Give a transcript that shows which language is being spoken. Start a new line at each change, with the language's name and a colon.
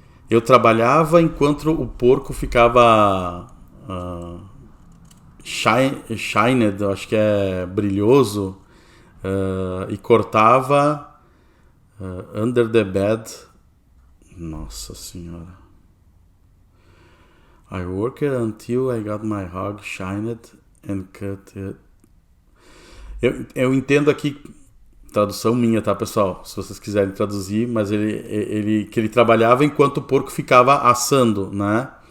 Portuguese: Eu trabalhava enquanto o porco ficava shined, acho que é brilhoso, e cortava
English: under the bed.
Portuguese: Nossa senhora.
English: I worked until I got my hog shined and cut it.
Portuguese: Eu entendo aqui, tradução minha, tá, pessoal? Se vocês quiserem traduzir, mas ele trabalhava enquanto o porco ficava assando, né?